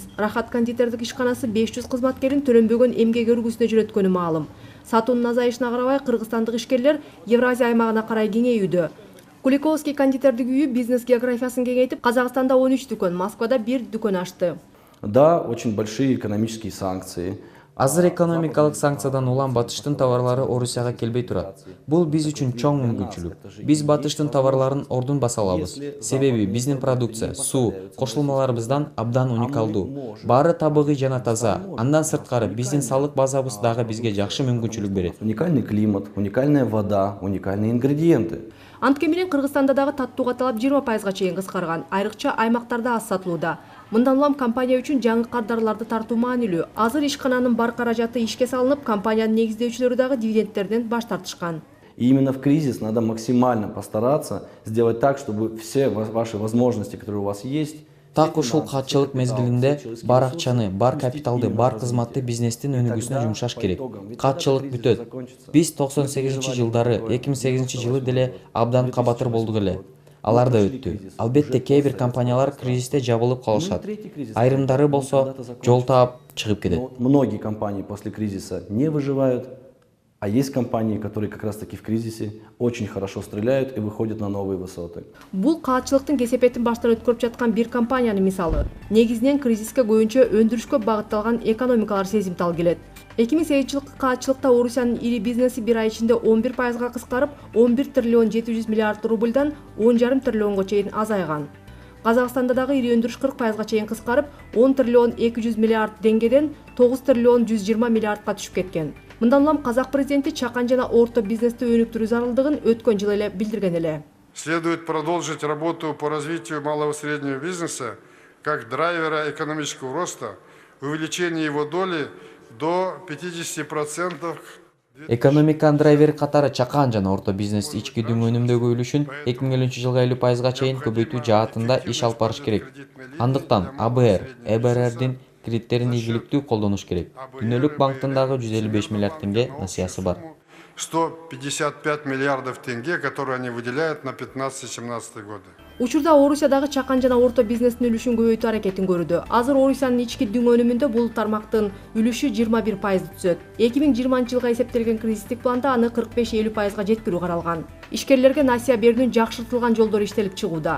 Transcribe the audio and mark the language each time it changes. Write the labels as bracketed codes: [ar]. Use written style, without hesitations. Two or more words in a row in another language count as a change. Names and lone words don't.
[ky] Рахат кондитердик ишканасы 500 кызматкерин төлөнбөгөн эмгек өргүсүнө жөнөткөнү маалым. Сатуунун азайышына карабай, кыргызстандык ишкерлер Евразия аймагына карай кеңейүүдө. Куликовский кондитердик үйү бизнес географиясын кеңейтип, Казакстанда 13 дүкөн, Москвада 1 дүкөн ачты. [ru] Да, очень большие экономические санкции. [ky] Азыр экономикалык санкциядан улам батыштын товарлары Орусияга келбей турат. Бул биз үчүн чоң мүмкүнчүлүк. Биз батыштын товарларын ордун баса алабыз. Себеби биздин продукция, суу, кошулмаларыбыздан абдан уникалдуу. Баары табигый жана таза. Андан сырткары биздин салык базабыз дагы бизге жакшы мүмкүнчүлүк берет. [ru] Уникальный климат, уникальная вода, уникальные ингредиенты. [ky] Анткени менен Кыргызстанда дагы таттууга талап 20%га чейин кыскарган, айрыкча аймактарда аз сатылууда. Мындан улам компания үчүн жаңы кардарларды тартуу маанилүү. Азыр ишкананын бар каражаты ишке салынып, компаниянын негиздөөчүлөрү дагы дивидендтерден баш тартышкан. [ru] И именно в кризис надо максимально постараться сделать так, чтобы все ваши возможности, которые у вас есть, [ky] Так ушул каатчылык мезгилинде бар акчаны, бар капиталды, бар кызматты бизнестин өнүгүүсүнө жумшаш керек. Каатчылык бүтөт. Биз 98-жылдары, 2008-жылы деле абдан кабатыр болдук эле. Алар да өттү. Албетте кээ бир компаниялар кризисте жабылып калышат. Айрымдары болсо жол таап чыгып кетет. [ru] Многие компании после кризиса не выживают, а есть компании, которые как раз таки в кризисе очень хорошо стреляют и выходят на новые высоты. [ky] Бул каатчылыктын кесепетин баштан өткөрүп жаткан бир компаниянын мисалы. Негизинен кризиске көбүнчө өндүрүшкө багытталган экономикалар сезимтал келет. 2008 жылкы атчылыкта Орусиянын ири бизнеси бир ай ичинде 11%га кыскарып, 11 триллион 700 миллиард рубльдан 10,5 триллионго чейин азайган. Казакстанда дагы ири өндүрүш 40%га чейин кыскарып, 10 триллион 200 миллиард теңгеден 9 триллион 120 миллиардга түшүп кеткен. Мындан улам казак президенти чакан жана орто бизнести өнүктүрүү зарылдыгын өткөн жылы эле билдирген эле. [ru] Следует продолжить работу по развитию малого и среднего бизнеса как драйвера экономического роста, увеличение его доли до 50%. [ky] Экономиканын драйвери катары чакан жана орто бизнес ички дүң өнүмдөгү үлүшүн 2050 жылга 50%га чейин көбөйтүү жаатында иш алып барыш керек. Андыктан АБР, ЭБРРдин кредиттерин ийгиликтүү колдонуш керек. Дүйнөлүк банктын дагы 155 миллиард теңге насыясы бар. [ru] 155 миллиардов тенге, которые они выделяют на 15-17 годы. [ky] Учурда Орусиядагы чакан жана орто бизнестин үлүшүн көбөйтүү аракетин көрүүдө. Азыр Орусиянын ички дүң өнүмүндө бул тармактын үлүшү 21% түзөт. 2020 жылга эсептелген кризистик планда аны 45-50%га жеткирүү каралган. Ишкерлерге насыя берүүнүн жакшыртылган жолдору иштелип чыгууда.